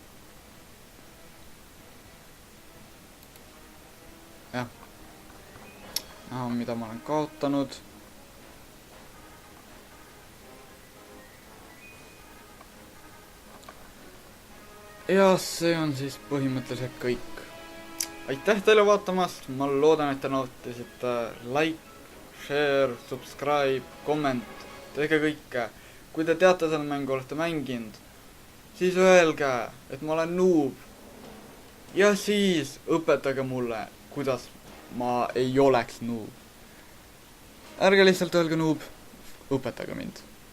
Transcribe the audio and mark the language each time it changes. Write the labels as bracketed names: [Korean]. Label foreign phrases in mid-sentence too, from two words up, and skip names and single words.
[Estonian] Jah, näha on, mida ma olen kaotanud. Ja see on siis põhimõtteliselt kõik. Aitäh teile vaatamast, ma loodan, et te nautisite. [English] Like, share, subscribe, comment, [Estonian] tehke kõike. Kui te teate selle mängu, olete mänginud, siis öelge, et ma olen noob. Ja siis õpetage mulle, kuidas ma ei oleks noob. Ärge lihtsalt öelge noob, õpetage mind.